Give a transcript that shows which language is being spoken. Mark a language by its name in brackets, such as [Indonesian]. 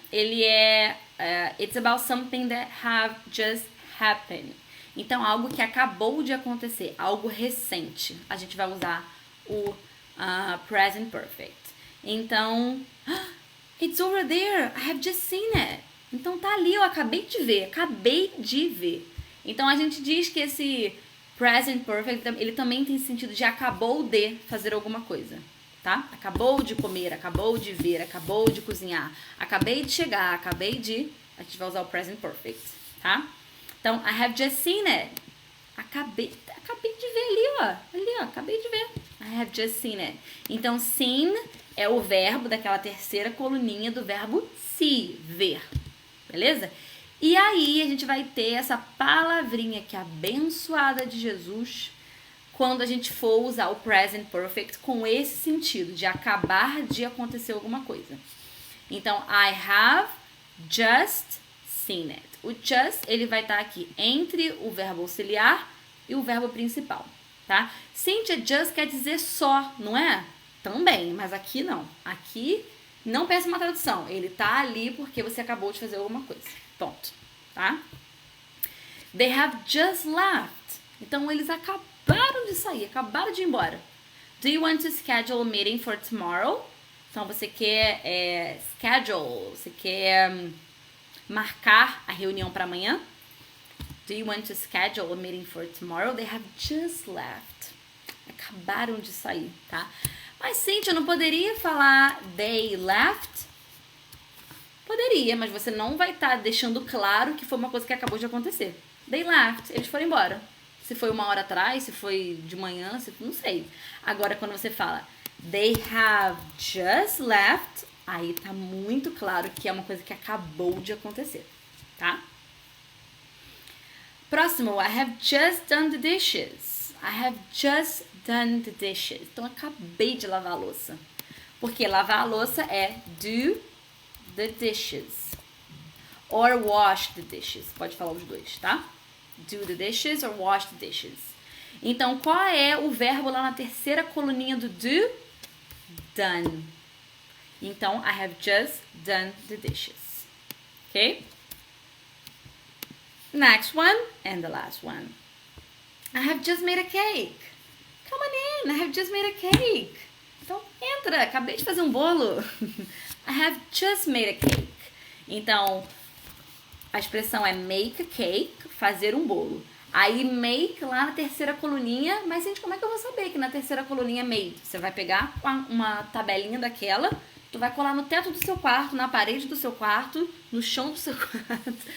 [Portuguese] Ele é [English] it's about something that have just happened. [Portuguese] Então, algo que acabou de acontecer, algo recente. A gente vai usar o present perfect. [English] Então, it's over there. I have just seen it. [Portuguese] Então tá ali, eu acabei de ver. Então a gente diz que esse present perfect, ele também tem sentido de acabou de fazer alguma coisa, tá? Acabou de comer, acabou de ver, acabou de cozinhar, acabei de chegar, a gente vai usar o present perfect, tá? [English] Então, I have just seen it. [Portuguese] Acabei de ver ali, ó, acabei de ver. [English] I have just seen it. [Portuguese] Então, seen é o verbo daquela terceira coluninha do verbo see, ver. Beleza? E aí a gente vai ter essa palavrinha que é abençoada de Jesus quando a gente for usar o present perfect com esse sentido de acabar de acontecer alguma coisa. [English] Então, I have just seen it. [Portuguese] O just, ele vai estar aqui entre o verbo auxiliar e o verbo principal, tá? Cynthia, just quer dizer só, não é? Também, mas aqui não. Aqui... Não pense uma tradução, ele tá ali porque você acabou de fazer alguma coisa. Ponto, tá? [English] They have just left. [Portuguese] Então, eles acabaram de sair, acabaram de ir embora. [English] Do you want to schedule a meeting for tomorrow? [Portuguese] Então, você quer schedule, você quer marcar a reunião para amanhã? [English] Do you want to schedule a meeting for tomorrow? They have just left. [Portuguese] Acabaram de sair, tá? Mas, Cynthia, eu não poderia falar [English] they left? [Portuguese] Poderia, mas você não vai estar deixando claro que foi uma coisa que acabou de acontecer. [English] They left, [Portuguese] eles foram embora. Se foi 1 hora atrás, se foi de manhã, não sei. Agora, quando você fala [English] they have just left, [Portuguese] aí tá muito claro que é uma coisa que acabou de acontecer, tá? [English] Próximo, I have just done the dishes. I have just done the dishes. [Portuguese] Então, acabei de lavar a louça. Porque lavar a louça é [English] do the dishes. Or wash the dishes. [Portuguese] Pode falar os dois, tá? [English] Do the dishes or wash the dishes. [Portuguese] Então, qual é o verbo lá na terceira coluninha do do? [English] Done. Então, I have just done the dishes. Okay? Next one and the last one. I have just made a cake. Come on in, I have just made a cake. [Portuguese] Então, entra, acabei de fazer um bolo. [English] I have just made a cake. [Portuguese] Então, a expressão é [English] make a cake, [Portuguese] fazer um bolo. Aí, make lá na terceira coluninha, mas, gente, como é que eu vou saber que na terceira coluninha é made? Você vai pegar uma tabelinha daquela, tu vai colar no teto do seu quarto, na parede do seu quarto, no chão do seu quarto.